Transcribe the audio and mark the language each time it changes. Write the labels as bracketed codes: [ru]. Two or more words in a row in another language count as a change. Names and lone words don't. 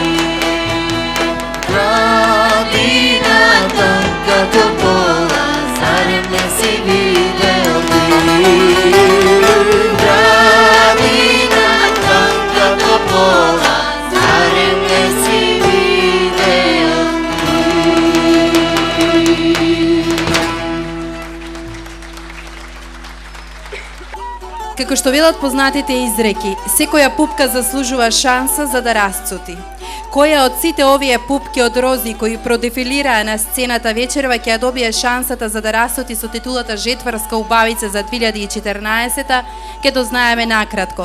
[mk] Градина трнка до пола, зарем не си видело. Градина трнка до пола, зарем не си видело. Како што велат познатите изреки, секоја пупка заслужува шанса за да расцути. Која од сите овие пупки од рози кои продефилираа на сцената вечерва ќе ја добие шансата за да расцути со титулата Жетварска убавица за 2014, ќе дознаеме накратко.